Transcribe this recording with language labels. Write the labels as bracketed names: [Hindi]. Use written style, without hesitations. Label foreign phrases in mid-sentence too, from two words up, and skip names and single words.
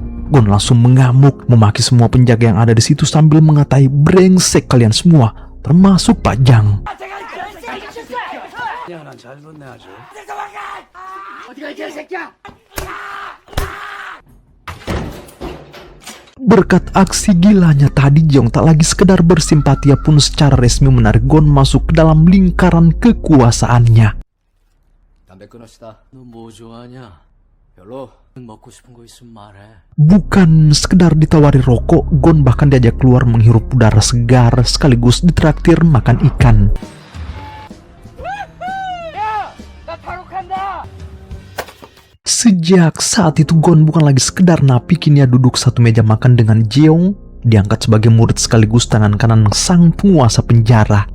[Indonesian] Gon langsung mengamuk, memaki semua penjaga yang ada di situ sambil mengatai, "Brengsek kalian semua, termasuk Pak Jang." Berkat aksi gilanya tadi, Jeong tak lagi sekedar bersimpatia pun secara resmi menarik Gon masuk ke dalam lingkaran kekuasaannya. [Korean] 담배 끊읍시다. 너 뭐 좋아하냐? 별로. 먹고 싶은 거 있으면 말해. [Indonesian] Bukan sekedar ditawari rokok, Gon bahkan diajak keluar menghirup udara segar sekaligus ditraktir makan ikan. Sejak saat itu Gon bukan lagi sekedar napi, kini ia duduk satu meja makan dengan Jeong, diangkat sebagai murid sekaligus tangan kanan sang penguasa penjara.